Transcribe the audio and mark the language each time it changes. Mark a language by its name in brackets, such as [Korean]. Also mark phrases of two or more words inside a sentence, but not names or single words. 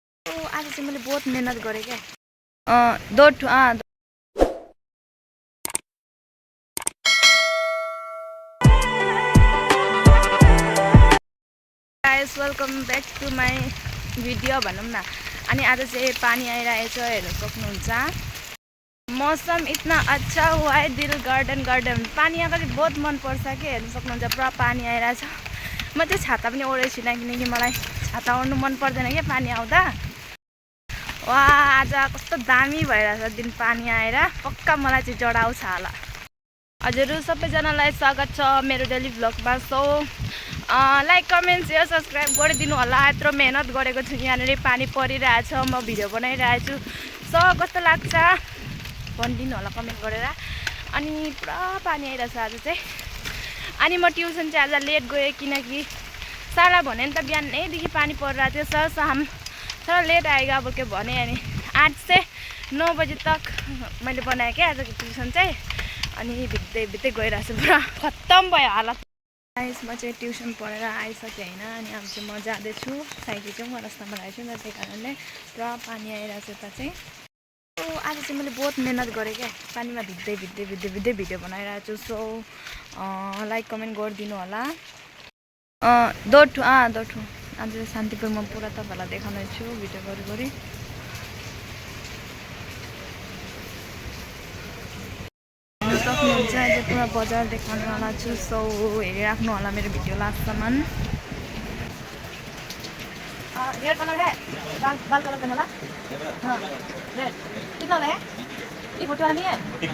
[Nepali] आज चाहिँ मैले बहुत मेहनत गरेँ क्या दोठु गाइस [English] welcome back to my video [Nepali] भनौँ न। अनि आज चाहिँ पानी आइरहेछ हेर्न सक्नुहुन्छ। [Hindi] मौसम इतना अच्छा हुआ है, दिल गार्डन गार्डन। [Nepali] पानी आउँदा चाहिँ बहुत मन पर्छ कि हेर्न सक्नुहुन्छ, पुरा पानी आइरहेछ। म चाहिँ छाता पनि ओढेको छुइनँ किनकि मलाई छाता ओढ्नु मन पर्दैन क्या पानी आउँदा। वाह आज कस्तो दामी भइरहेछ दिन पानी आएर, पक्का मलाई चाहिँ जडाउँछ होला। हजुर सबैजनालाई स्वागत छ मेरो डेली भ्लगमा। सो [English] like comment share subscribe [Nepali] गरिदिनु होला। यत्रो मेहनत गरेको छु, यहाँनिर पानी परिरहेछ, म भिडियो बनाइरहेको छु। सो कस्तो लाग्छ भनिदिनु होला कमेन्ट गरेर। अनि पुरा पानी आइरहेछ आज चाहिँ। अनि म ट्युसन चाहिँ आज लेट गएँ किनकि सारा भने नि त बिहानैदेखि पानी परिरहेको थियो। [Hindi] सर हम थोड़ा लेट आएगा बोल के भने। [Nepali] अनि [Hindi] 8 से 9 बजे तक [Nepali] मैले बनाएँ क्या आजको ट्युसन चाहिँ। अनि भित्दै गइरहेको छु, पुरा खत्तम भयो हालत। म चाहिँ ट्युसन पढेर आइसकेँ होइन। अनि अब चाहिँ म जाँदैछु, साइकल चाहिँ म रास्तामा राखेको छु, त्यही कारणले पुरा पानी आइरहेको छ यता चाहिँ। आज चाहिँ मैले बहुत मेहनत गरेँ क्या, पानीमा भित्दै भिडियो बनाइरहेको छु। सो [English] like comment [Nepali] गरिदिनु होला। दोठु आज शान्तिपुरमा पुरा तपाईँलाई देखाउने छु भिडियो गरी। सक्नुहुन्छ अहिले पुरा बजार देखाउनुवाला छु। सो हेरिराख्नु होला मेरो भिडियो लास्टसम्म। [English] red colour [Hindi] है, बाल कलर करने वाला। हाँ रेड कितना वाला है? ये फोटो वाला नहीं है?